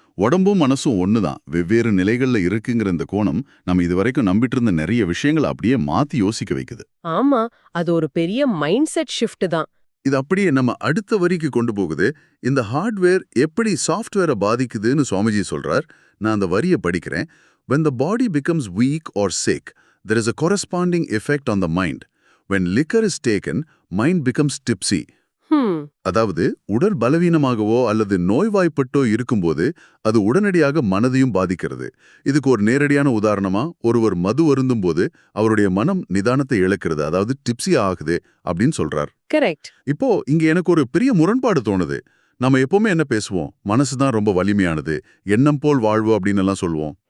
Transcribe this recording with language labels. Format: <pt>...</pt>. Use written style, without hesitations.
<ta>உடம்பும் மனசும் ஒண்ணுதான், வெவ்வேறு நிலைகள்ல இருக்குங்கிற இந்த கோணம் நம்ம இதுவரைக்கும் நம்பிட்டு இருந்த நிறைய விஷயங்களை அப்படியே மாத்தி யோசிக்க வைக்குது. ஆமா, அது ஒரு பெரிய மைண்ட் செட் ஷிஃப்ட் தான். இது அப்படியே நம்ம அடுத்த வரிக்கு கொண்டு போகுது. இந்த ஹார்ட்வேர் எப்படி சாஃப்ட்வேரை பாதிக்குதுன்னு சுவாமிஜி சொல்றார். நான் அந்த வரியை படிக்கிறேன்.</ta> <en>When the body becomes weak or sick, there is a corresponding effect on the mind. When liquor is taken, mind becomes tipsy.</en> <ta>அதாவது உடல் பலவீனமாகவோ அல்லது நோய்வாய்ப்பட்டோ இருக்கும்போது அது உடனடியாக மனதையும் பாதிக்கிறது. இதுக்கு ஒரு நேரடியான உதாரணமா, ஒருவர் மது அருந்தும் போது அவருடைய மனம் நிதானத்தை இழக்கிறது, அதாவது டிப்ஸி ஆகுது அப்படின்னு சொல்றார். கரெக்ட். இப்போ இங்க எனக்கு ஒரு பெரிய முரண்பாடு தோணுது. நம்ம எப்பவுமே என்ன பேசுவோம், மனசுதான் ரொம்ப வலிமையானது, எண்ணம் போல் வாழ்வு அப்படின்னு எல்லாம் சொல்லுவோம்.</ta>